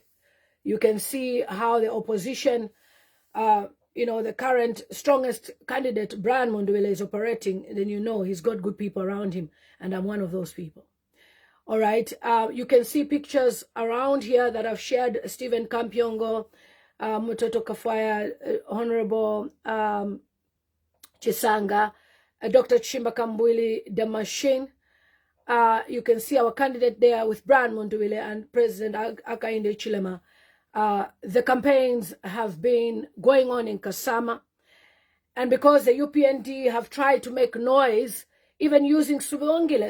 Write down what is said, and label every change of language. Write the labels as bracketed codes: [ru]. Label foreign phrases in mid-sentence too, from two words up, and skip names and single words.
[en] You can see how the opposition, the current strongest candidate, Brian Mundubile, is operating. Then you know he's got good people around him. And I'm one of those people. All right. You can see pictures around here that I've shared. Stephen Kapyongo, Mutotwe Kafwaya, Honorable Chisanga, Dr. Chishimba Kambwili, the machine. You can see our candidate there with Brian Mundubile and President Hakainde Hichilema. The campaigns have been going on in Kasama. And because the UPND have tried to make noise, even using Sibongile.